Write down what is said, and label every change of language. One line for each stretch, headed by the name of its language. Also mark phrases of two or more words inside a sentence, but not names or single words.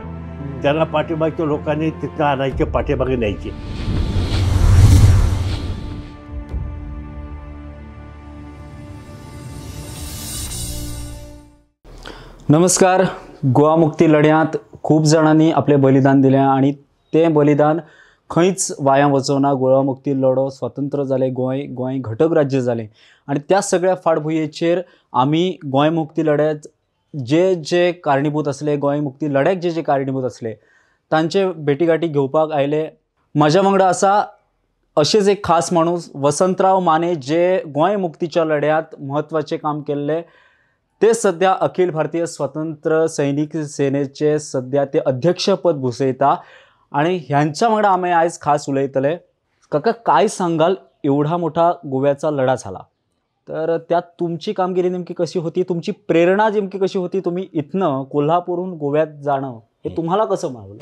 Marathi: त्यांना पाठीमागच्या लोकांनी तिथं आणायचे, पाठीमागे न्यायचे. नमस्कार. गोवा मुक्ती लढ्यात खूप जणांनी आपले बलिदान दिले आणि ते बलिदान
Konkani: खंयच वाया वचोना. गोवा मुक्ती लढो स्वतंत्र जाले, गोंय घटक राज्य जाले आणि त्या सगळ्या फाटभुंयेचेर आमी गोंय मुक्ती लढ्यात जे कारणीभूत असले, गोंय मुक्ती लढ्याक जे कारणीभूत असले तांचे भेटीगाठी घेवपाक आयले. म्हाज्या वांगडा आसा अशेच एक खास माणूस वसंतराव माने, जे गोंय मुक्तीच्या लढ्यात म्हत्वाचे काम केल्ले. ते सध्या अखिल भारतीय स्वतंत्र सैनिक सेनेचे सध्या ते अध्यक्षपद भूषयता आणि ह्यांच्या वांगडा आम्ही आज खास उलयतले.
Marathi: काका, काय सांगाल, एवढा मोठा गोव्याचा लढा झाला तर त्यात तुमची कामगिरी नेमकी कशी होती, तुमची प्रेरणा नेमकी कशी होती, तुम्ही इथनं कोल्हापूरहून गोव्यात जाणं हे तुम्हाला कसं मिळालं?